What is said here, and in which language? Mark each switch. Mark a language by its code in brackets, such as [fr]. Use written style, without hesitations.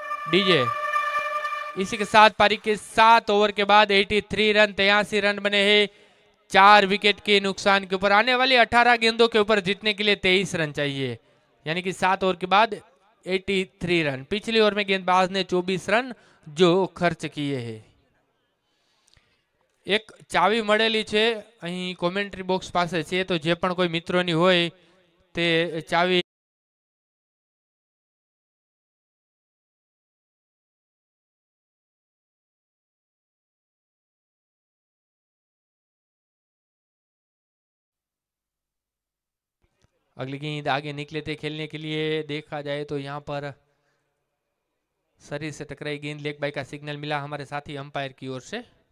[hi] DJ इसी के साथ पारी के 7 ओवर के बाद 83 रन 83 रन बने हैं 4 विकेट के नुकसान के ऊपर। आने वाली 18 गेंदों के ऊपर जीतने के लिए 23 रन चाहिए, यानी कि 7 ओवर के बाद 83 रन। पिछली ओवर में गेंदबाज ने 24 रन जो खर्च किए हैं। [gu] एक चावी મળેલી છે અહીં કોમેન્ટ્રી બોક્સ પાસે છે, તો જે પણ કોઈ મિત્રોની હોય તે ચાવી [hi] अगली गेंद आगे निकले थे खेलने के लिए। देखा जाए तो यहाँ पर शरीर से टकराई गेंद, लेग बाय का सिग्नल मिला हमारे साथी अंपायर की ओर से।